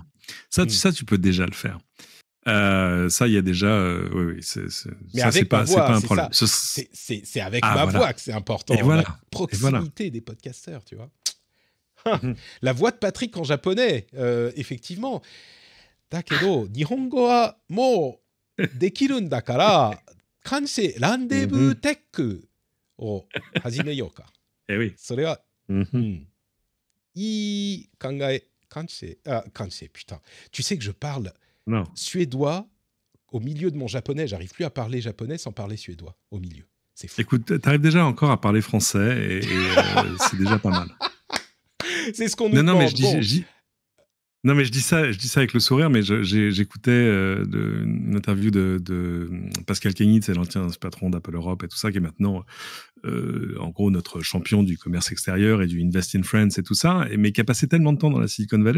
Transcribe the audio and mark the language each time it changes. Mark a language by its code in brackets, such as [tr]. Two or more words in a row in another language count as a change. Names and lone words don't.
[fr] Ça, tu peux déjà le faire. Ça, il y a déjà. Oui, mais ça, avec c'est pas un problème. C'est avec ma voix que c'est important. Et voilà. La proximité des podcasteurs, tu vois. La voix de Patrick en japonais, effectivement. [ja] だけど、日本語はもうできるんだから, kansei rendezvous tech o hajimeyou ka. [fr] Eh oui. [ja] それは、いい考え、kansei, putain. [fr] Tu sais que je parle suédois au milieu de mon japonais. J'arrive plus à parler japonais sans parler suédois au milieu. C'est fou. Écoute, t'arrives déjà encore à parler français et c'est déjà pas mal. C'est ce qu'on nous demande. Non, mais je dis ça avec le sourire, mais j'écoutais une interview de Pascal Kenitz, c'est l'ancien patron d'Apple Europe et tout ça, qui est maintenant, en gros, notre champion du commerce extérieur et du Invest in France et tout ça, mais qui a passé tellement de temps dans la Silicon Valley.